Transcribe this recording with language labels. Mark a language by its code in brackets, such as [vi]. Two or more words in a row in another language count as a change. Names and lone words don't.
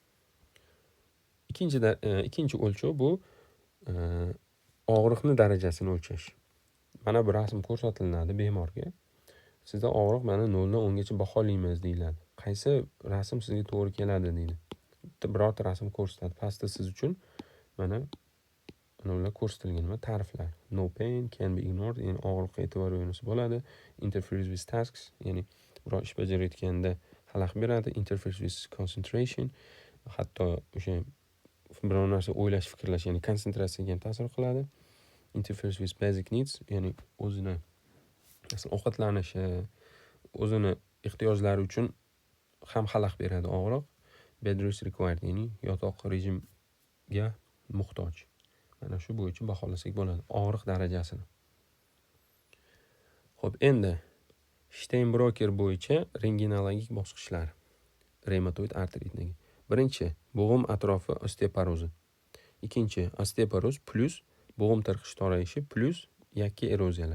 [uz] Ikkinchi o'lchov bu og'riqni darajasini o'lchash. Mana bu rasm ko'rsatiladi bemorga. Sizda og'riq mana 0 dan 10 gacha baholaymiz deyiladi. Qaysi rasm sizga to'g'ri keladi deydi. Birorta rasm ko'rsatadi. Pastda siz uchun mana ular ko'rsatilgan va ta'riflar. [en] No pain can be ignored, [uz] ya'ni og'riqqa e'tibor bermasa bo'ladi. [en] Interferes with tasks, [uz] ya'ni biror ish bajarayotganda xalaqit beradi. [en] Interferes with concentration, [uz] hatto o'sha biror narsa o'ylash, fikrlash, ya'ni konsentratsiyaga ham ta'sir qiladi. [en] Interferes with basic needs, [uz] ya'ni o'zini ovqatlanishi, o'zini ehtiyojlari uchun ham xalaqit beradi og'riq. [en] Bed rest required, [uz] ya'ni yotoq rejimga muhtoj. Mana shu bo'yicha baholasak bo'ladi og'riq darajasini. Xo'p, endi Steinbroker bo'yicha rentgenologik bosqichlar reumatoid artritning. Birinchi, bo'g'im atrofi osteoporozi. Ikkinchi, osteoporoz plus bo'g'im tirqish torayishi plus yakka eroziyalar.